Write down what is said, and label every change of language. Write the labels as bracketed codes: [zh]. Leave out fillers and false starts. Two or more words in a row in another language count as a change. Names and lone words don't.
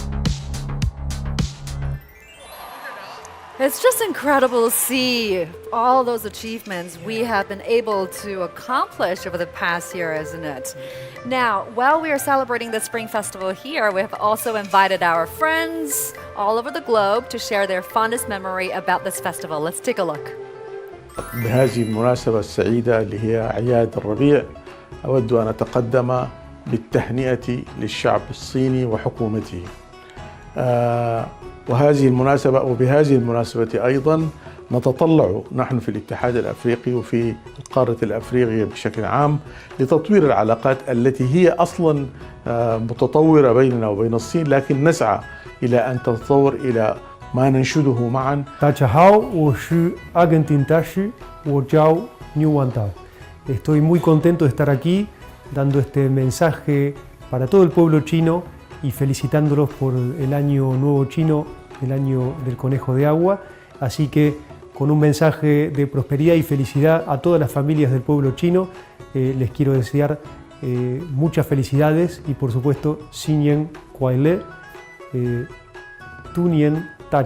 [en] It's just incredible to see all those achievements we have been able to accomplish over the past year, isn't it? Now, while we are celebrating the Spring Festival here, we have also invited our friends all over the globe to share their fondest memory about this festival. Let's take a look. [ar] بهذه المناسبة السعيدة اللي هي أعياد الربيع أود أن أتقدم بالتهنئة للشعب الصيني وحكومته. وبهذه المناسبة أيضا نتطلع نحن في الاتحاد الأفريقي وفي القارة الأفريقية بشكل عام لتطوير العلاقات التي هي أصلا متطورة بيننا وبين الصين، لكن نسعى إلى أن تتطور إلى ما ننشده معا. [zh] 大家好，我是阿根廷大使，我叫 New Wanda. [es] Estoy muy contento de estar aquí dando este mensaje para todo el pueblo chino y felicitándolos por el año nuevo chino, el año del conejo de agua. Así que con un mensaje de prosperidad y felicidad a todas las familias del pueblo chino, les quiero desear muchas felicidades y por supuesto [zh] 新年 快 兔年 大吉.